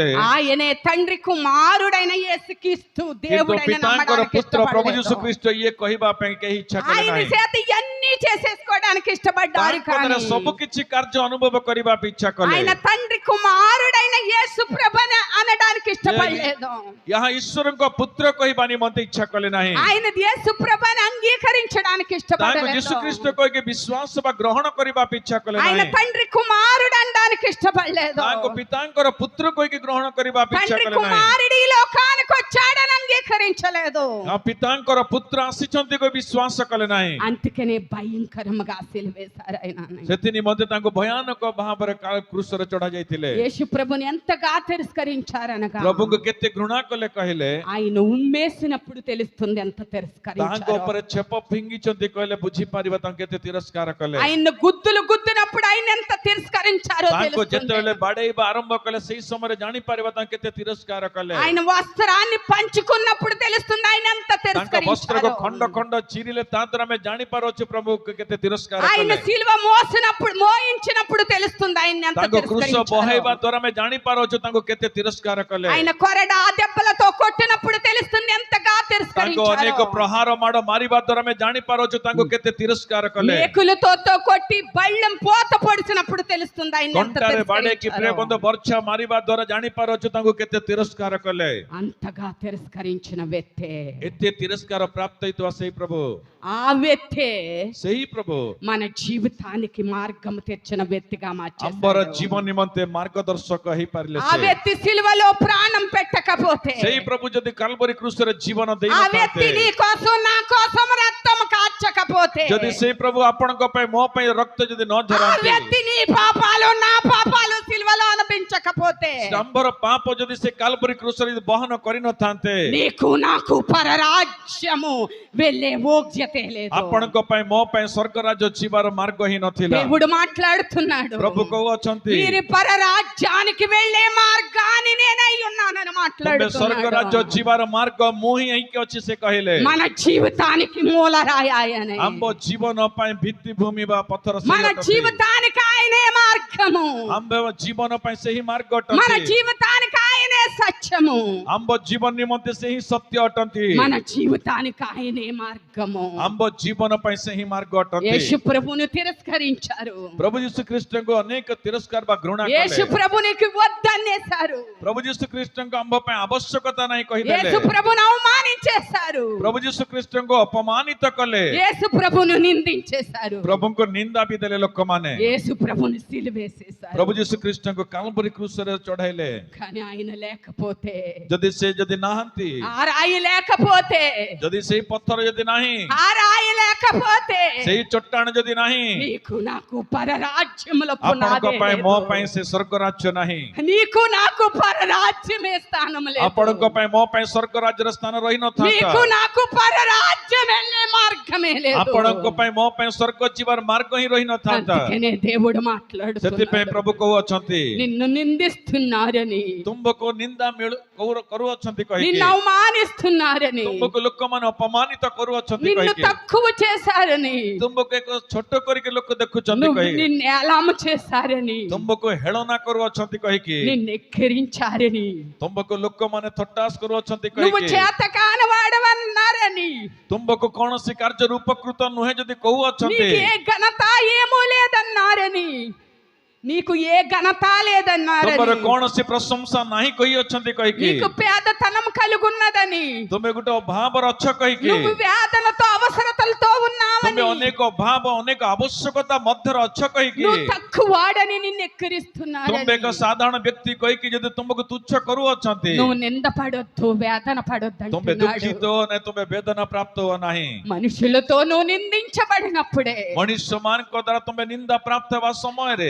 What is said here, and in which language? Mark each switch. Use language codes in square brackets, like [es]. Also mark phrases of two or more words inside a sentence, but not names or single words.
[te] ఆయనే తండ్రి కుమారుడైన యేసుక్రీస్తు [or] କିନ୍ତୁ [te] దేవుడైన [or] ପିତାଙ୍କର [te] నమ్మడానికి [or] ପୁତ୍ର ପ୍ରଭୁ ଯୀଶୁ [te] ఇష్టపడలేదు. [or] ଖ୍ରୀଷ୍ଟ ଇଏ କହିବା ପାଇଁ କେହି ଇଚ୍ଛା କଲେ [te] ఆయన [or] ନାହିଁ। [te] చేత ఇవన్నీ చేసేసుకోవడానికి ఇష్టపడ్డారు. [or] ତାଙ୍କ ଦ୍ୱାରା [te] కానీ [or] ସବୁ କିଛି କାର୍ଯ୍ୟ ଅନୁଭବ କରିବା ପାଇଁ ଇଚ୍ଛା କଲେ। [te] ఆయన తండ్రి కుమారుడైన యేసు ప్రభుని అనడానికి ఇష్టపడలేదు. [or] ଏହା ଈଶ୍ୱରଙ୍କ ପୁତ୍ର କହିବା ନିମନ୍ତେ ଇଚ୍ଛା କଲେ ନାହିଁ। [te] ఆయన యేసు ప్రభుని అంగీకరించడానికి [or] ତାଙ୍କୁ [te] ఇష్టపడలేదు. [or] ଯୀଶୁ ଖ୍ରୀଷ୍ଟ କହିକି ବିଶ୍ୱାସ ବା ଗ୍ରହଣ କରିବା ପାଇଁ ଇଚ୍ଛା କଲେ [te] ఆయన [or] ନାହିଁ। [te] తండ్రి కుమారుడు అనడానికి ఇష్టపడలేదు. [or] ତାଙ୍କ ପିତାଙ୍କର పుତ୍ର କହିକି ଗ୍ରହଣ କରିବା ପାଇଁ ଇଚ୍ଛା [te] తండ్రి [or] କଲେ ନାହିଁ। [te] కుమారుడు ఈ లోకానికి వచ్చాడని అంగీకరించలేదు. [or] ପିତାଙ୍କର పుତ୍ର ଆସିଛନ୍ତି କହି ବିଶ୍ୱାସ କଲେ ନାହିଁ। [te] అందుకనే భయంకరంగా సిలువేశారు ఆయనని. [or] ସେଥି ନିମନ୍ତେ ତାଙ୍କୁ ଭୟାନକ ଭାବରେ କ୍ରୁଶରେ ଚଢା ଯାଇଥିଲେ। [te] యేసు ప్రభుని ఎంతగా తిరస్కరించారనగా [or] ପ୍ରଭୁଙ୍କୁ କେତେ ଘୃଣା କଲେ କହିଲେ [te] ఆయన ఉమ్మేసినప్పుడు తెలుస్తుంది ఎంత [or] ତାଙ୍କ [te] తిరస్కరించారో. [or] ଉପରେ ଛେପ ଫିଙ୍ଗିଛନ୍ତି କହିଲେ ବୁଝିପାରିବ ତାଙ୍କୁ କେତେ ତିରସ୍କାର କଲେ। [te] ఆయన గుద్దులు గుద్దినప్పుడు ఆయన ఎంత తిరస్కరించారో [or] ତାଙ୍କୁ [te] తెలుస్తుంది. [or] ଯେତେବେଳେ ବାଡେଇବା ଆରମ୍ଭ କଲେ ସେଇ ସମୟରେ ଜାଣିପାରିବ ତାଙ୍କୁ କେତେ ତିରସ୍କାର କଲେ। [te] ఆయన వస్త్రాన్ని పంచుకున్నప్పుడు తెలుస్తుంది ఆయన ఎంత [or] ତାଙ୍କ ବସ୍ତ୍ରକୁ [te] తిరస్కరించారో. [or] ଖଣ୍ଡ ଖଣ୍ଡ ଚିରିଲେ ତା ଦ୍ୱାରା ଆମେ ଜାଣିପାରୁଛୁ ପ୍ରଭୁ କେତେ ତିରସ୍କାର [te] ఆయన [or] କଲେ। [te] సిలువ మోయించినప్పుడు తెలుస్తుంది ఆయన ఎంత [or] ତାଙ୍କ କୃଷ [te] తిరస్కరించారో. [or] ବହେଇବା ଦ୍ୱାରା ଆମେ ଜାଣିପାରୁଛୁ ତାଙ୍କୁ କେତେ ତିରସ୍କାର କଲେ। [te] ఆయన కొరడా దెబ్బలతో కొట్టినప్పుడు తెలుస్తుంది ఎంతగా [or] ତାଙ୍କୁ [te] తిరస్కరించారో. [or] ଅନେକ ପ୍ରହାର ମାଡ଼ ମାରିବା ଦ୍ୱାରା ଆମେ ଜାଣିପାରୁଛୁ ତାଙ୍କୁ କେତେ తిరస్କାର କଲେ। [te] మేకులతో కొట్టి బళ్ళెం పోత పొడిచినప్పుడు తెలుస్తుంది ఆయన ఎంత [or] କଣ୍ଟାରେ ବାଡେଇକି [te] తిరస్కరించారో. [or] ପ୍ରେବନ୍ଧ ବର୍ଚ୍ଛା ମାରିବା ଦ୍ୱାରା ଜାଣିପାରୁଛୁ ତାଙ୍କୁ କେତେ తిరస్କାର କଲେ। [te] అంతగా తిరస్కరించిన వ్యక్తే [or] ଏତେ ତିରସ୍କାର ପ୍ରାପ୍ତ ହେଇଥିବା ସେଇ ପ୍ରଭୁ [te] ఆ వ్యక్తే [or] ସେହି ପ୍ରଭୁ [te] మన జీవితానికి మార్గం తెచ్చిన వ్యక్తిగా [or] ଆମ୍ଭର [te] మార్చేశాడు. [or] ଜୀବନ ନିମନ୍ତେ ମାର୍ଗଦର୍ଶକ ହେଇପାରିଲେ [te] ఆ [or] ସେ। [te] వ్యక్తి సిలువలో ప్రాణం పెట్టకపోతే, [or] ସେଇ ପ୍ରଭୁ ଯଦି କାଲବରୀ କ୍ରୁଶରେ ଜୀବନ [te] ఆ వ్యక్తి [or] ଦେଇନଥାନ୍ତେ, [te] నీ కోసం నా కోసం రక్తం కాచకపోతే, [or] ଯଦି ସେଇ ପ୍ରଭୁ ଆପଣଙ୍କ ପାଇଁ ମୋ ପାଇଁ ରକ୍ତ ଯଦି ନ [te] ఆ [or] ଝରାନ୍ତି, [te] వ్యక్తి నీ పాపాలు నా పాపాలు సిలువలో అనిపించకపోతే, [or] ଆମ୍ଭର ପାପ ଯଦି ସେ କାଲବରୀ କ୍ରୁଶରେ ଯଦି ବହନ କରିନଥାନ୍ତେ, [te] నీకు నాకు పరరాజ్యము వెళ్ళే యోగ్యతే లేదు. [or] ଆପଣଙ୍କ ପାଇଁ ମୋ ପାଇଁ ସ୍ୱର୍ଗ ରାଜ୍ୟ ଯିବାର ମାର୍ଗ ହିଁ ନଥିଲା। [te] దేవుడు మాట్లాడుతున్నాడు. [or] ପ୍ରଭୁ କହୁଅଛନ୍ତି [te] మీరు పరరాజ్యానికి వెళ్ళే మార్గాన్ని నేనై ఉన్నానని [or] ତୁମେ ସ୍ୱର୍ଗ ରାଜ୍ୟ [te] మాట్లాడుతున్నాడు. [or] ଯିବାର ମାର୍ଗ ମୁଁ ହିଁ ହେଇକି ଅଛି ସେ କହିଲେ। [te] మన జీవితానికి మూలరాయి ఆయన. [or] ଆମ୍ଭ ଜୀବନ ପାଇଁ ଭିତ୍ତିଭୂମି ବା ପଥର [te] మన జీవితానికి ఆయనే మార్గము. [or] ଆମ୍ଭ ଜୀବନ ପାଇଁ ସେହି ମାର୍ଗ [te] మన [or] ଅଟନ୍ତି। [te] జీవితానికి ఆయనే సత్యము. [or] ଆମ୍ଭ ଜୀବନ ନିମନ୍ତେ ସେହି ସତ୍ୟ ଅଟନ୍ତି। [te] మన జీవితానికి ఆయనే మార్గము. [or] ଆମ୍ଭ ଜୀବନ ପାଇଁ ସେହି ମାର୍ଗ ଅଟନ୍ତି। [te] యేసు ప్రభువును తిరస్కరించారు. [or] ପ୍ରଭୁ ଯୀଶୁ ଖ୍ରୀଷ୍ଟଙ୍କୁ ଅନେକ ତିରସ୍କାର ବା ଘୃଣା [te] యేసు [or] କଲେ। [te] ప్రభునికి వద్దనేశారు. [or] ପ୍ରଭୁ ଯୀଶୁ ଖ୍ରୀଷ୍ଟଙ୍କ ଆମ୍ଭ ପାଇଁ ଆବଶ୍ୟକତା ନାହିଁ କହିଦେଲେ। [te] యేసు ప్రభువును అవమానించేశారు. [or] ପ୍ରଭୁ ଯୀଶୁ ଖ୍ରୀଷ୍ଟଙ୍କୁ ଅପମାନିତ କଲେ। [te] యేసు ప్రభువును నిందించేశారు. [or] ପ୍ରଭୁଙ୍କୁ ନିନ୍ଦା ବି ଦେଲେ ଲୋକମାନେ। [te] యేసు ప్రభువును సిలువేసేశారు. [or] ପ୍ରଭୁ ଯୀଶୁ ଖ୍ରୀଷ୍ଟଙ୍କୁ କାଲବରୀ କ୍ରୁଶରେ ଚଢାଇଲେ। [te] కానీ ఆయన లేకపోతే, [or] ଯଦି ନାହାନ୍ତି, [te] ఆ రాయి లేకపోతే, [or] ଯଦି ସେଇ ପଥର ଯଦି ନାହିଁ, [te] ఆ రాయి లేకపోతే లేకపోతే [or] ସେଇ ଚଟାଣ ଯଦି ନାହିଁ [te] నీకు నాకు పరరాజ్యముల [or] ଆପଣଙ୍କ [te] పునాదే [or] ପାଇଁ ମୋ [te] లేదు. [or] ପାଇଁ ସେ ସ୍ୱର୍ଗ ରାଜ୍ୟ ନାହିଁ [te] నీకు నాకు పరరాజ్యమే స్థానం లేదు. [or] ଆପଣଙ୍କ ପାଇଁ ମୋ ପାଇଁ ସ୍ୱର୍ଗ ରାଜ୍ୟର ସ୍ଥାନ [te] నీకు [or] ରହିନଥାନ୍ତା [te] నాకు పరరాజ్యం వెళ్ళే మార్గమే లేదు. [or] ଆପଣଙ୍କ ପାଇଁ ମୋ ପାଇଁ ସ୍ୱର୍ଗ ଯିବାର ମାର୍ଗ ହିଁ ରହିନଥାନ୍ତା [te] అందుకనే దేవుడు [or] ସେଥିପାଇଁ [te] మాట్లాడుతున్నాడు. [or] ପ୍ରଭୁ କହୁଅଛନ୍ତି [te] నిన్ను నిందిస్తున్నారని, [or] ତୁମକୁ ନିନ୍ଦା କରୁଅଛନ୍ତି କହିକି [te] నిన్ను అవమానిస్తున్నారని, [or] ତୁମକୁ ଲୋକମାନେ ଅପମାନିତ କରୁଅଛନ୍ତି [te] నిన్ను [or] କହିକି [te] తక్కువ చేశారని, [or] ତୁମକୁ ଏକ ଛୋଟ କରିକି ଲୋକ ଦେଖୁଛନ୍ତି [te] నువ్వు [or] କହିକି [te] నిన్ను ఏలాము చేశారని, [or] ତୁମକୁ ହେଳନା କରୁଅଛନ୍ତି କହିକି [te] నిన్ను ఎక్కిరించారని, [or] ତୁମକୁ ଲୋକମାନେ ଥଟ୍ଟାସ କରୁଅଛନ୍ତି [te] నువ్వు [or] କହିକି [te] చేత కానివాడవన్నారని, [or] ତୁମକୁ କୌଣସି କାର୍ଯ୍ୟରୁ ଉପକୃତ ନୁହେଁ ଯଦି କହୁଅଛନ୍ତି [te] నీకు ఏ ఘనత ఏమూ లేదన్నారని, నీకు ఏ ఘనత లేదన్నారని, [or] ତୁମର କୌଣସି ପ୍ରଶଂସା ନାହିଁ କହିଅଛନ୍ତି କହିକି [te] నీకు పేదతనం కలుగున్నదని, [or] ତୁମେ ଗୋଟେ ଅଭାବର ଅଛ କହିକି [te] నువ్వు వేదనతో అవసరతలతో [or] ତୁମେ [te] ఉన్నావని, [or] ଅନେକ ଅଭାବ ଅନେକ ଆବଶ୍ୟକତା ମଧ୍ୟରେ ଅଛ କହିକି [te] నువ్వు తక్కువాడని నిన్ను [or] ତୁମେ [te] ఎక్కిరిస్తున్నారని, [or] ଏକ ସାଧାରଣ ବ୍ୟକ୍ତି କହିକି ଯଦି ତୁମକୁ ତୁଚ୍ଛ କରୁଅଛନ୍ତି [te] నువ్వు నింద పడొద్దు, వేదన పడొద్దు [or] ତୁମେ [te] అంటున్నాడు. [or] ଦୁଃଖିତ ହୁଅ ନାହିଁ ତୁମେ ବେଦନା ପ୍ରାପ୍ତ ହୁଅ ନାହିଁ [te] మనుషులతో నువ్వు నిందించబడినప్పుడే [or] ମଣିଷ ମାନଙ୍କ ଦ୍ୱାରା ତୁମେ ନିନ୍ଦା ପ୍ରାପ୍ତ ହେବା ସମୟରେ